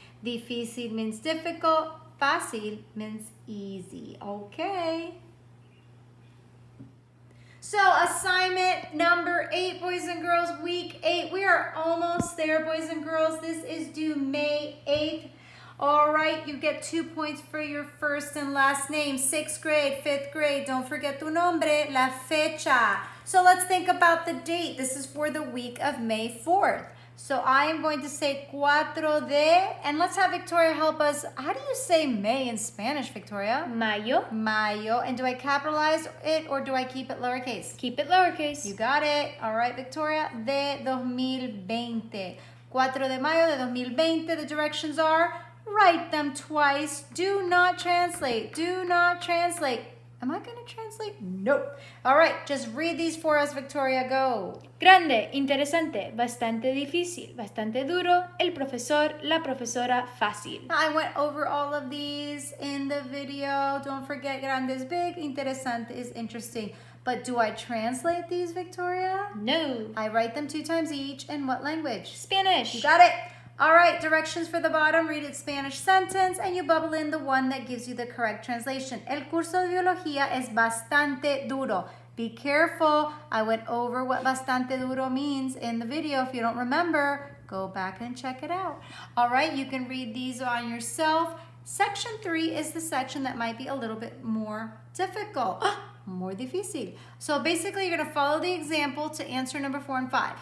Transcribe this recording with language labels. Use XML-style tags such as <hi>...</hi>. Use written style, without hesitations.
<en>Difícil means difficult. Fácil means easy. Okay. So assignment number 8, boys and girls, week 8. We are almost there, boys and girls. This is due May 8th. All right, you get 2 points for your first and last name. 6th grade, 5th grade. Don't forget</en> <es>tu nombre, la fecha.</es> <en>So let's think about the date. This is for the week of May 4th. So I am going to say 4 de, and let's have Victoria help us. How do you say May in Spanish, Victoria?</en> <es>Mayo.</es> <en>Mayo. And do I capitalize it or do I keep it lowercase? Keep it lowercase. You got it. All right, Victoria.</en> <es>De 2020. 4 de mayo de 2020.</es> <en>The directions are write them twice. Do not translate. Do not translate. Am I going to translate? Nope. All right, just read these for us, Victoria. Go.</en> <es>Grande, interesante, bastante difícil, bastante duro, el profesor, la profesora, fácil.</es> <en>I went over all of these in the video. Don't forget, grande is big, interesante is interesting. But do I translate these, Victoria? No. I write them 2 times each. In what language? Spanish. You got it. All right, directions for the bottom. Read its Spanish sentence and you bubble in the one that gives you the correct translation.</en> <es>El curso de biología es bastante duro.</es> <en>Be careful. I went over what bastante duro means in the video. If you don't remember, go back and check it out. All right, you can read these on yourself. Section 3 is the section that might be a little bit more difficult. More difícil. So basically, you're going to follow the example to answer number 4 and 5.</en>